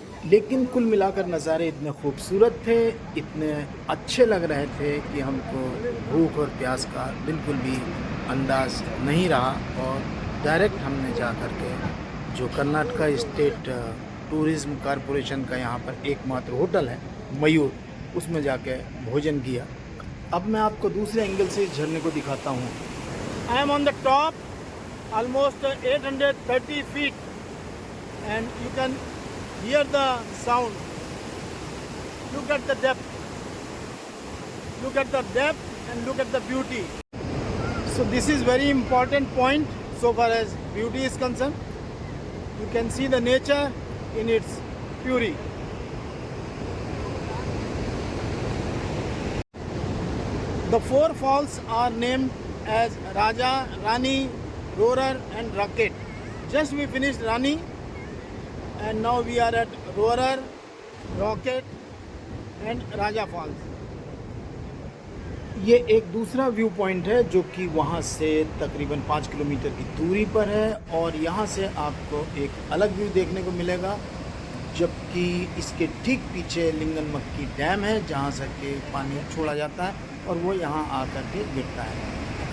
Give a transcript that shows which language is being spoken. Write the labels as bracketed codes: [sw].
[hi] लेकिन कुल मिलाकर नज़ारे इतने खूबसूरत थे, इतने अच्छे लग रहे थे कि हमको भूख और प्यास का बिल्कुल भी अंदाज़ नहीं रहा, और डायरेक्ट हमने जा कर के जो कर्नाटका स्टेट टूरिज़्म कॉरपोरेशन का यहाँ पर एकमात्र होटल है मयूर, उसमें जाके भोजन किया। अब मैं आपको दूसरे एंगल से इस झरने को दिखाता हूँ। [en] I am on the top, almost 830 feet, and you can hear the sound. Look at the depth. Look at the depth and look at the beauty. So this is very important point so far as beauty is concerned. You can see the nature in its fury. The 4 falls are named as Raja, Rani, Roarer and Rocket. Just we finished Rani, and now we are at Roarer, Rocket and Raja Falls. [hi] ये एक दूसरा view point है, जो कि वहाँ से तकरीबन 5 kilometre की दूरी पर है, और यहाँ से आपको एक अलग व्यू देखने को मिलेगा, जबकि इसके ठीक पीछे लिंगन मक्की डैम है, जहाँ से के पानी छोड़ा जाता है और वो यहाँ आकर के गिरता है।